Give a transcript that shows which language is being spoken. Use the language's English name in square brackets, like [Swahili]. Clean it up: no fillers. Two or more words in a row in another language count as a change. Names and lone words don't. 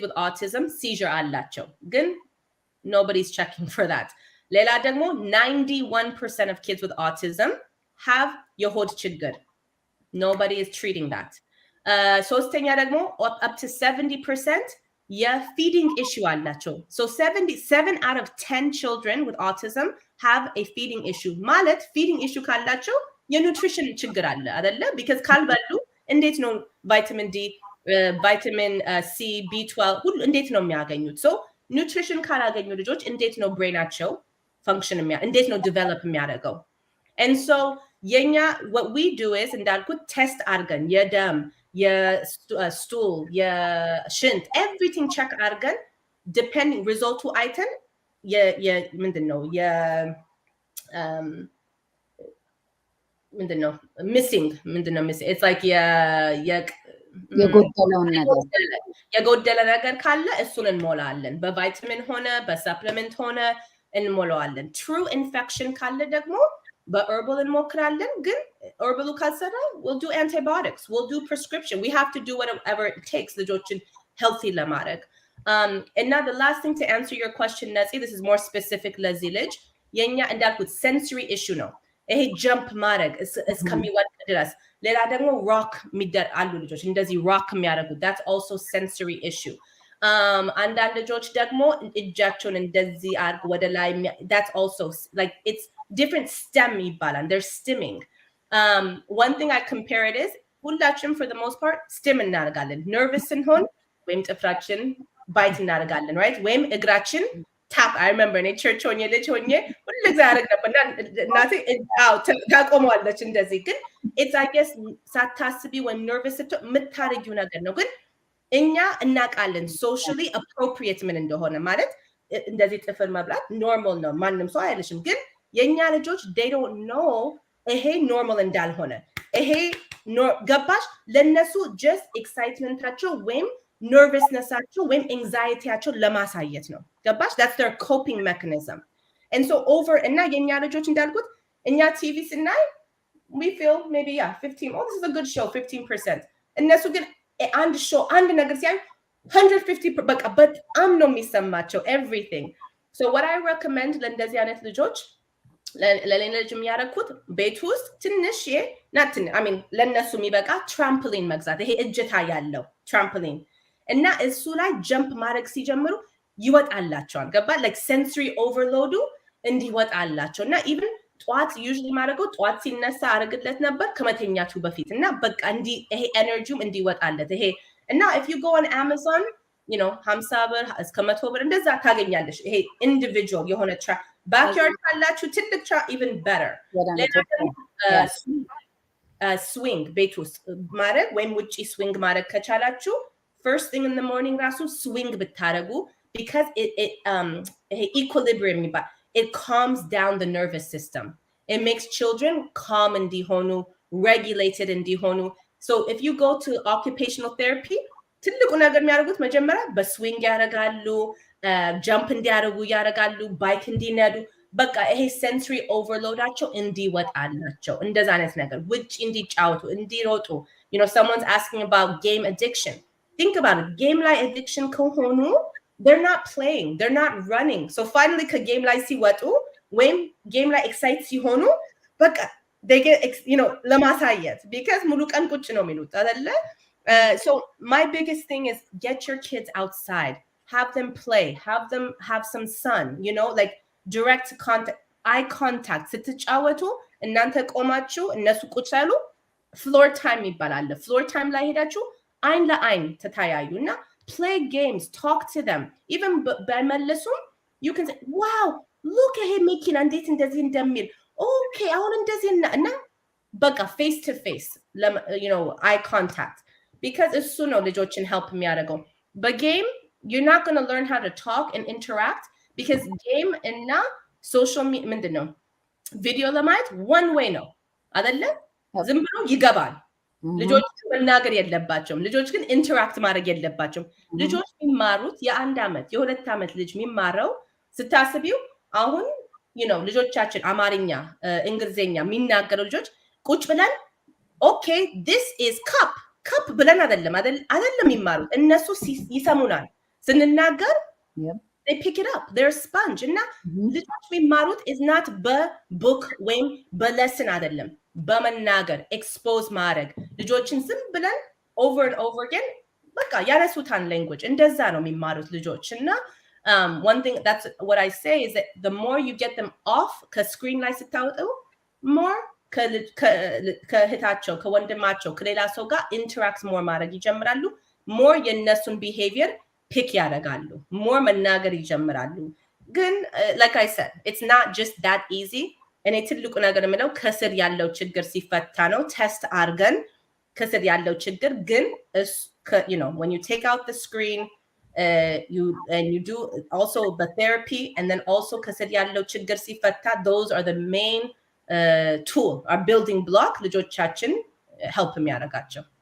[English] with autism seizure [Amharic] አላቸው ግን [English] nobody's checking for that [Amharic] ሌላ ደግሞ [English] 91% of kids with autism have [Amharic] የሆድ ችግር [English] nobody is treating that ሶስተኛ ደግሞ up to 70% feeding issue አላቸው so 7 out of 10 children with autism have a feeding [Amharic] issue ማለት [English] feeding issue [Amharic] ካላቸው የኑትሪሽን ችግር አለ አይደለ because ካልበሉ እንዴት ነው [English] vitamin D vitamin C B12 [Amharic] ሁሉ እንዴት ነው የሚያገኙት [English] so nutrition [Amharic] ካላገኙ ልጆች እንዴት ነው ብሬናቸው function እንዴት ነው develop የሚያደርገው [English] and so [Amharic] የኛ [English] what we do is [Amharic] እንዳልኩት test አድርገን የደም የstool የሽንት [English] everything check [Amharic] አድርገን [English] depending resultu [Amharic] አይተን ምንድነው ምንድነው [English] missing it's like [Amharic] የጎደለ ነገር ካለ እሱን እንሞላለን በቫይታሚን ሆነ በሰፕሊመንት ሆነ እንሞላዋለን [English] true infection [Amharic] ካለ ደግሞ በherbal እንሞክራለን ግን [English] herbal ካልሰራ we'll do antibiotics we'll do prescription we have to do whatever it takes ልጆችን healthy ለማድረግ and now the last thing to answer your question Nancy this is more specific [Amharic] ለዚህ ልጅ የኛ እንዳልኩት [English] sensory issue [Amharic] ነው ይሄ [English] jump [Amharic] ማድረግ እስከሚወድቅ ድረስ ሌላ ደግሞ [English] rock [Amharic] አሉ ልጆች እንደዚህ [English] rock የሚያደርጉት that's also sensory issue [Amharic] አንዳንድ ልጆች ደግሞ እጃቸውን እንደዚህ አድርግ ወደ ላይ [English] that's also like it's different stem ይባላል they're stimming one thing I compare it is ሁላችንም for the most part stim እናደርጋለን nervous [Amharic] ስንሆን ወይም ጥፍራችን [English] bite እናደርጋለን right [Amharic] ወይም እግራችን [English] tap I remember in church [Amharic] ሆኜ ልጅ ሆኜ ሁልጊዜ አደረግ ነበር እናቴ ታቆመዋለች እንደዚህ ግን [English] it's I guess [Amharic] ሳታስቢ ወይም nervous ስትሆን የምታደርጊው ነገር ነው ግን እኛ እናውቃለን [English] socially appropriate [Amharic] ምን እንደሆነ ማለት እንደዚህ ጥፍር መብላት normal ነው ማንም ሰው አይልሽም ግን የኛ ልጆች [English] they don't know [Amharic] ይሄ normal እንዳልሆነ ይሄ ገባሽ ለነሱ [English] just excitementታቸው ወይም nervousnessቸው ወይም anxietyቸው [Amharic] ለማሳየት ነው ገባሽ [English] that's their coping mechanism and so over [Amharic] እና የኛ ልጆች እንዳልኩት እኛ [English] TV ስናይ we feel maybe 15 oh this is a good show 15% [Amharic] እነሱ ግን አንድ [English] show [Amharic] አንድ ነገር ሲያዩ [English] 150 [Amharic] በቃ በጣም ነው የሚሰማቸው [English] everything so what I recommend [Amharic] ለእንደዚህ አይነት ልጆች ለሌላ ልጅ የሚያደርጉት ቤት ውስጥ ትንሽ [English] I mean [Amharic] ለነሱ የሚበቃ trampoline መግዛት ይሄ እጅታ ያለው trampoline እና እሱ ላይ jump ማድረግ ሲጀምሩ ይወጣላቸዋል ገባ [English] like sensory overload [Amharic] እንዲወጣላቸው እና even ጧት usually ማድረገው ጧት ሲነሳ አረግለት ነበር ከመተኛቱ በፊት እና በቃ ይሄ ኤነርጂም እንዲወጣለት ይሄ እና [English] if you go on Amazon you know [Amharic] 50 ብር እስከ 100 ብር እንደዛ ታገኛለሽ ይሄ individual የሆነ backyard ካላችሁ ትልቅ [English] even better swing [Amharic] ቤት ውስጥ ማድረግ ወይም ውጪ [English] swing [Amharic] ማድረግ ከቻላችሁ [English] first thing in the morning ራሱ swing ብታረጉ because it equilibrium it calms down the nervous system it makes children calm እንዲሆኑ regulated [Amharic] እንዲሆኑ [English] so if you go to occupational therapy [Amharic] ትልቁ ነገር የሚያደርጉት መጀመሪያ በስዊንግ ያደርጋሉ jump እንዲያደርጉ ያደርጋሉ ባይክ እንዲነዱ በቃ ይሄ [English] sensory overloadቸው [Amharic] እንዲወጣላቸው እንደዛ አይነት ነገር ውጪ እንዲጫወቱ እንዲሮጡ [English] you know someone's asking about game addiction think about it game like addiction ከሆኑ they're not playing they're not running so finally ከgame [Amharic] ላይ ሲወጡ ወይም [English] game ላይ excite [Amharic] ሲሆኑ በቃ [English] they get you know ለማሳየት because [Amharic] ሙሉ ቀን ቁጭ ነው የሚሉት አይደለ [English] so my biggest thing is get your kids outside have them play, have them have some sun, you know, like direct contact, eye contact. [Amharic] ስትጫወቱ እናንተ ቆማችሁ እነሱ ቁጭ ያሉ [English] floor time [Amharic] ይባላል። [English] floor time [Amharic] ላይ ሄዳችሁ አይን ለአይን ተታያዩና [English] play games, talk to them. Even በመለሱም you can say, wow, look at him making [Amharic] እንዴት እንደዚህ እንደሚል [English] okay [Amharic] አሁን እንደዚህ እና በቃ [English] face to face, you know, eye contact, because [Amharic] እሱ ነው ልጆችን [English] help የሚያደርገው። በgame you're not going to learn how to talk and interact, because game እና social [Amharic] ምንድን ነው ቪዲዮ ለማየት [English] one way [Amharic] ነው አይደለ? ዝም ብሎ ይገባል። ልጆች መናገር የለባቸውም። ልጆች ግን ኢንተራክት ማድረግ የለባቸውም። ልጆች የሚማሩት የ1 ዓመት የ2 ዓመት ልጅ የሚማረው ስታስቢው አሁን [English] you know [Amharic] ልጆቻችን አማርኛ እንግሊዘኛ የሚናገሩ ልጆች ቁጭ ብለን [English] okay this is cup [Amharic] ብለን አይደለም የሚማሩት። እነሱ ይሰሙናል ስንናገር [English] they pick it up, they're a sponge. [Amharic] እና ልጆች የሚማሩት [English] is not [Amharic] በቡክ ወይም በሌሰን አይደለም፣ በመናገር ኤክስፖዝ ማድረግ። ልጆችን ዝም ብለን [English] over and over again [Amharic] በቃ ያነሱታን language እንደዛ ነው የሚማሩት ልጆች። እና [English] one thing, that's what I say, is that the more you get them off [Amharic] ከስክሪን ላይ ስታወጡ more ከእህታቸው ከወንድማቸው ከሌላ ሰው ጋር [English] interact more [Amharic] ማድረግ ይጀምራሉ። ሞር የነሱን [English] behavior pick [Amharic] ያደርጋሉ። ሞር መናገር ይጀምራሉ። ግን [English] like I said, it's not just that easy. [Amharic] እኔ ትልቁ ነገር የምለው ከስር ያለው ችግር ሲፈታ ነው። ቴስት አድርገን ከስር ያለው ችግር ግን [English] you know, when you take out the screen, you do also the therapy, and then also [Amharic] ከስር ያለው ችግር ሲፈታ, [English] those are the main tool, our building block ልጆቻችን help የሚያደርጋቸው።